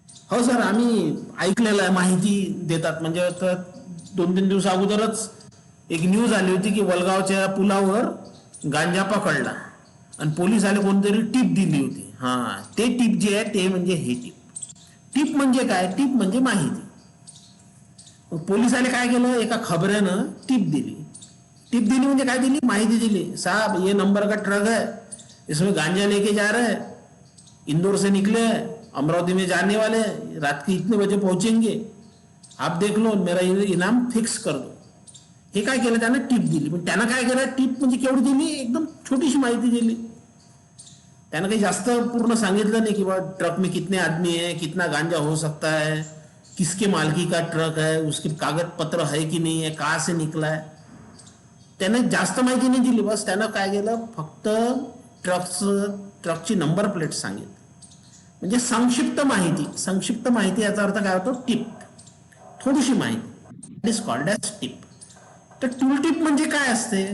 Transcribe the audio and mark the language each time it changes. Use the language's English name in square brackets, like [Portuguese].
[Marathi] हो सर, आम्ही ऐकलेलं आहे माहिती देतात म्हणजे. तर 2-3 दिवस अगोदरच एक न्यूज आली होती की वलगावच्या पुलावर गांजा पकडला आणि पोलीस आले, कोणतरी टिप दिली होती. हा, ते टिप जे आहे ते म्हणजे हे टिप. टिप म्हणजे काय? टिप म्हणजे माहिती. पोलिसाने काय केलं? एका खबऱ्यानं टिप दिली. टिप दिली म्हणजे काय दिली? माहिती दिली. [Hindi] साहब, ये नंबर का ट्रक है, इसमें गांजा लेके जा रहे हैं, इंदौर से निकले, अमरावती में जाने वाले, रात के इतने बजे पहुंचेंगे, आप देख लो, मेरा इनाम फिक्स कर दो. [Marathi] हे काय केलं? त्यानं टिप दिली. पण त्यानं काय केलं? टिप म्हणजे केवढी दिली? एकदम छोटीशी माहिती दिली. त्यानं काही जास्त पूर्ण सांगितलं नाही की बा [Hindi] ट्रक में कितने आदमी है, कितना गांजा हो सकता है, किसके मालकी का ट्रक है, उसके कागज पत्र है कि नहीं है, कहाँ से निकला है. [Marathi] त्याने जास्त माहिती नाही दिली. बस त्यानं काय केलं? फक्त ट्रकची नंबर प्लेट सांगितली. म्हणजे संक्षिप्त माहिती. संक्षिप्त माहिती याचा अर्थ काय होतो? टिप. थोडीशी माहिती. [English] It is called as tip. [Marathi] तर टूल टिप म्हणजे काय असते?